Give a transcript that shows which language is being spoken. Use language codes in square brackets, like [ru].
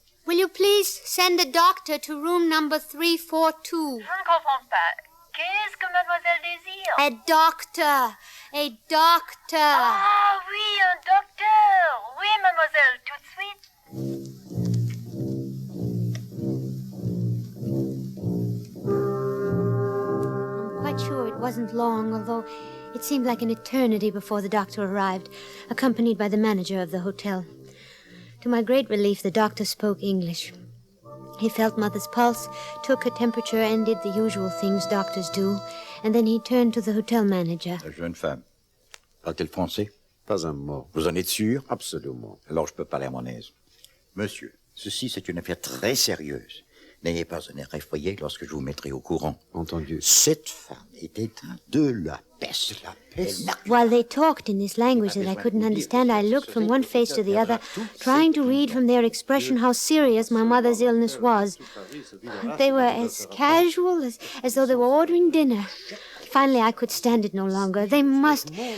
[en] Will you please send a doctor to room number 342? [fr] Je ne comprends pas. Qu'est-ce que mademoiselle désire? [en] A doctor. [fr] Ah oui, un docteur. Oui, mademoiselle, tout de suite. [en] I'm quite sure it wasn't long, although it seemed like an eternity before the doctor arrived, accompanied by the manager of the hotel. To my great relief, the doctor spoke English. He felt Mother's pulse, took her temperature, and did the usual things doctors do. And then he turned to the hotel manager. [fr] La jeune femme, parle-t-elle français? Pas un mot. Vous en êtes sûr? Absolument. Alors je peux parler à mon aise. Monsieur, ceci c'est une affaire très sérieuse. N'ayez pas un air effrayé lorsque je vous mettrai au courant. Entendu. Cette femme est éteinte de la peste. La peste? [en] While they talked in this language that I couldn't understand, I looked from one face to the other, trying to read from their expression how serious my mother's illness was. They were as casual as though they were ordering dinner. Finally, I could stand it no longer. They must...